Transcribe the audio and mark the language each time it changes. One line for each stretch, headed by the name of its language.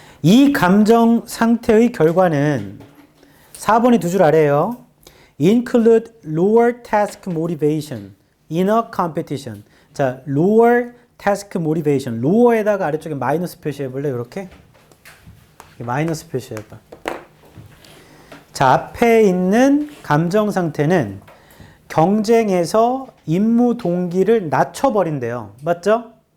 Korean: 이 감정 상태의 결과는 4번이 두 줄 아래에요.
English: Include lower task motivation in a competition. 자, lower task motivation.
Korean: lower에다가 아래쪽에 마이너스 표시해볼래? 이렇게? 마이너스 표시해봐. 자, 앞에 있는 감정 상태는 경쟁에서 임무 동기를 낮춰버린대요. 맞죠?